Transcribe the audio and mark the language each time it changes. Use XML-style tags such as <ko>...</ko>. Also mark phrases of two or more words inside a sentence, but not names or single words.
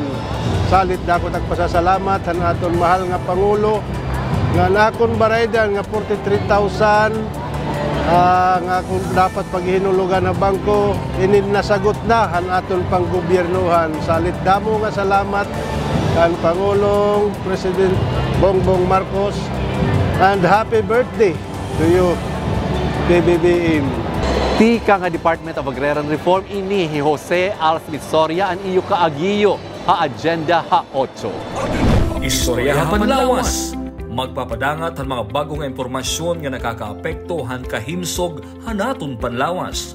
<war>Salit dako pasasalamat han aton mahal nga Pangulo nga nakon baraydan nga 43,000 nga kung dapat paghinulugan na bangko inin nasagot na han aton panggobyernohan. Salit damo nga salamat kan Pangulong President Bongbong Marcos.</war> <en>And happy birthday to you, PBBM.</en> <war>Tika nga Department of Agrarian Reform ini hi Jose Alfred Soria ang iyo kaagiyo ha Agenda ha 8. Istoryahan Panlawas. Magpapadangat ang mga bagong impormasyon nga nakakaapekto han kahimsog hanaton Panlawas.</war>